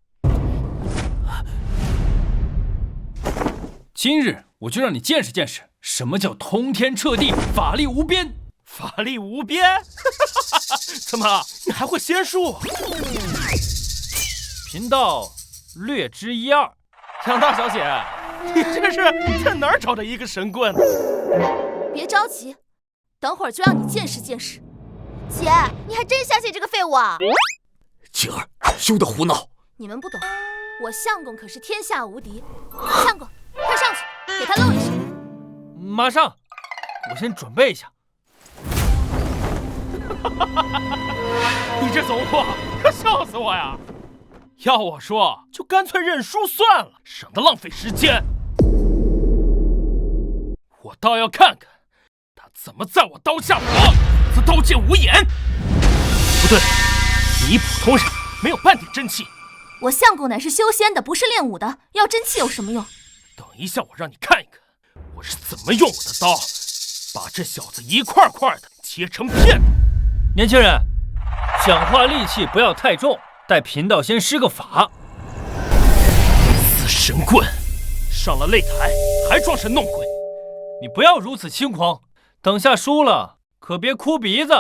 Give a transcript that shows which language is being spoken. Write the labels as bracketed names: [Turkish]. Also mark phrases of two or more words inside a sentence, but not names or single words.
[Chinese] 今日我就让你见识见识，什么叫通天彻地，法力无邊。法力无邊？怎么，你還會仙術？貧道略知一二。楊大小姐，你這是在哪兒找的一個神棍？別着急，等會兒就讓你見識見識。姐，你還真相信這個廢物啊？晴兒，休得胡鬧！你們不懂，我相公可是天下無敵。相公，快上去，給他露一手。馬上，我先準備一下。你這慫貨，可笑死我呀！要我說，就乾脆認輸算了，省得浪費時間。我倒要看看他怎麼在我刀下活，這刀劍無眼。不對，你普通人，沒有半點真氣。我相公乃是修仙的，不是練武的，要真氣有什麼用？等一下，我讓你看一看，我是怎麼用我的刀，把這小子一塊塊的切成片。年輕人，講話力氣不要太重，待貧道先施個法。死神棍，上了擂台還裝神弄鬼。你不要如此輕狂，等下輸了可別哭鼻子。